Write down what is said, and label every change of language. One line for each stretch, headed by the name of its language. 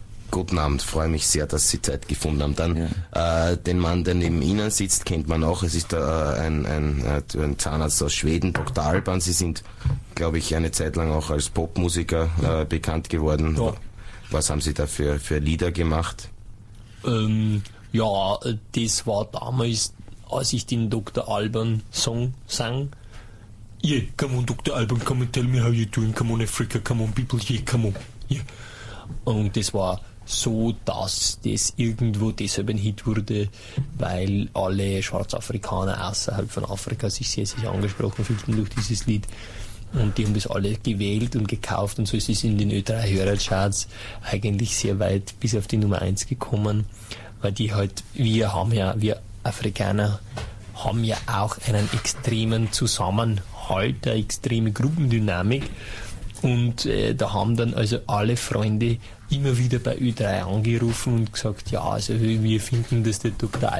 German: Guten Abend, freue mich sehr, dass Sie Zeit gefunden haben. Dann den Mann, der neben Ihnen sitzt, kennt man auch. Es ist ein Zahnarzt aus Schweden, Dr. Alban. Sie sind, glaube ich, eine Zeit lang auch als Popmusiker bekannt geworden. Ja. Was haben Sie da für Lieder gemacht? Ja, das war damals, als ich den Dr. Alban Song sang.
English: Yeah, come on Dr. Alban, come and tell me how you doing, come on Africa, come on people, yeah, come on. Yeah.
German: Und das war so, dass das irgendwo deshalb ein Hit wurde, weil alle Schwarzafrikaner außerhalb von Afrika sich sehr angesprochen fühlten durch dieses Lied. Und die haben das alle gewählt und gekauft, und so ist es in den Ö3-Hörercharts eigentlich sehr weit bis auf die Nummer 1 gekommen, weil die halt, wir Afrikaner haben ja auch einen extremen Zusammenhalt, eine extreme Gruppendynamik, und da haben dann also alle Freunde immer wieder bei Ö3 angerufen und gesagt, ja, also wir finden, dass der Dr.